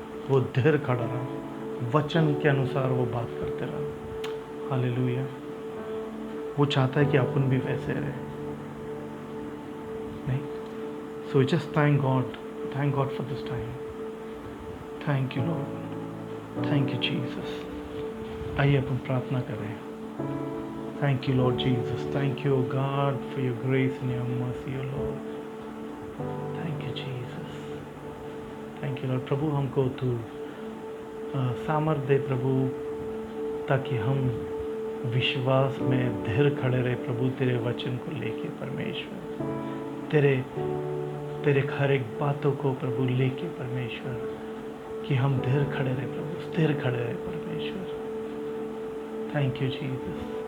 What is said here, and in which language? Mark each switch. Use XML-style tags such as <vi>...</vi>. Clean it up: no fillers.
<hi>वो धैर्य खड़ा रहा, वचन के अनुसार वो बात करते रहा। हालेलुया। वो चाहता है कि अपन भी वैसे रहे, नहीं?</hi> <en>So just thank God for this time. Thank you lord, thank you Jesus.</en> <hi>आइए अपन प्रार्थना करें।</hi> <en>Thank you, Lord Jesus. Thank you, God, for your grace and your mercy, O Lord. Thank you, Jesus. Thank you, Lord.</en> <hi>प्रभु हमको तू सामर्थ दे प्रभु, ताकि हम विश्वास में धैर्य खड़े रहे प्रभु, तेरे वचन को लेके परमेश्वर, तेरे हर एक बातों को प्रभु लेके परमेश्वर, कि हम धैर्य खड़े रहे प्रभु, स्थिर खड़े रहे परमेश्वर।</hi> <en>Thank you Jesus.</en>